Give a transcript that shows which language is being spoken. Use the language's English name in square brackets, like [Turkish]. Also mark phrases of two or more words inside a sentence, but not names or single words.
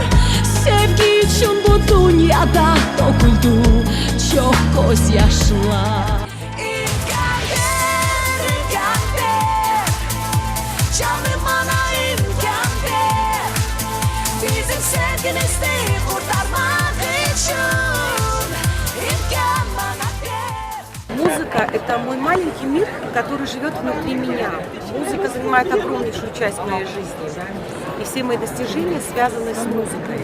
[Gagauz] Sevgi için bu dünyada döküldü çok gözyaşlar. Canım bana imkan ver, bizim sevgimizi kurtarmak için imkan bana ver. [Russian] Музыка – это мой маленький мир, который живет внутри меня. Музыка занимает огромнейшую часть моей жизни, и все мои достижения связаны с музыкой.